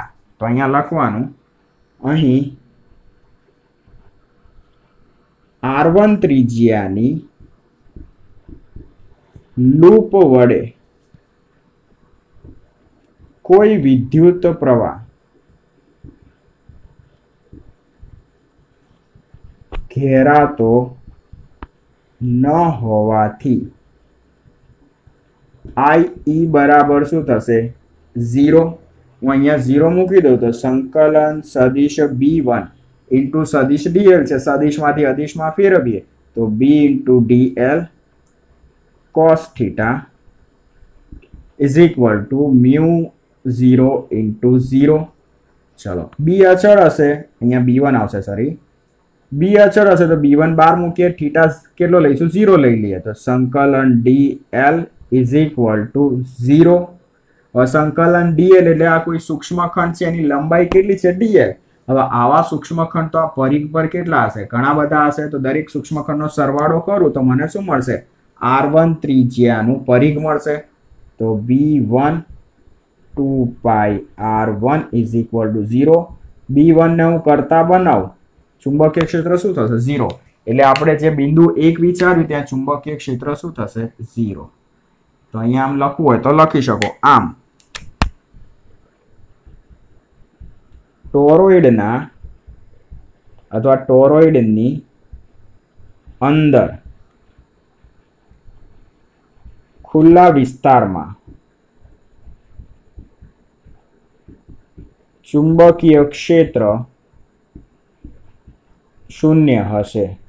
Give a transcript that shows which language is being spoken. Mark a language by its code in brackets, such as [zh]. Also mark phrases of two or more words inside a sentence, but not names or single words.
[gu] તો અહીંયા લખવાનું, અહીં R1 ત્રિજ્યાની લૂપ વડે કોઈ વિદ્યુત પ્રવાહ ઘેરાતો ન હોવાથી IE બરાબર શું થશે? 0. હું અહીંયા 0 મૂકી દઉં તો સંકલન સદિશ B1 ઇન્ટુ સદિશ dl છે. સદિશમાંથી અદિશમાં ફેરવીએ તો B ઇન્ટુ dl [en] cos theta is equal to μ0 into 0. [gu] ચલો, B અચળ હશે, અહીંયા B1 આવશે, સોરી, B અચળ હશે તો B1 બહાર મૂકીએ, થીટા કેટલો લઈશું? 0 લઈ લઈએ તો સંકલન [en] dl is equal to 0. [gu] સંકલન dl એટલે આ કોઈ સૂક્ષ્મખંડ છે, એની લંબાઈ કેટલી છે? dl. હવે આવા સૂક્ષ્મખંડ તો આ પરિઘ પર કેટલા હશે? ઘણા બધા હશે. તો દરેક સૂક્ષ્મખંડનો સરવાળો કરું તો મને શું મળશે? R1 ત્રિજ્યાનું પરિઘ મળશે. તો B1 2 pi R1 [en] is equal to [gu] 0. B1 ને હું કરતા બનાવું, ચુંબકીય ક્ષેત્ર શું થશે? 0. એટલે આપણે જે બિંદુ 1 વિચાર્યું ત્યાં ચુંબકીય ક્ષેત્ર શું થશે? 0. તો અહીંયા આમ લખવું હોય તો લખી શકો આમ. ટોરોઇડના અથવા ટોરોઇડની અંદર ખુલ્લા વિસ્તારમાં ચુંબકીય ક્ષેત્ર 0 હશે.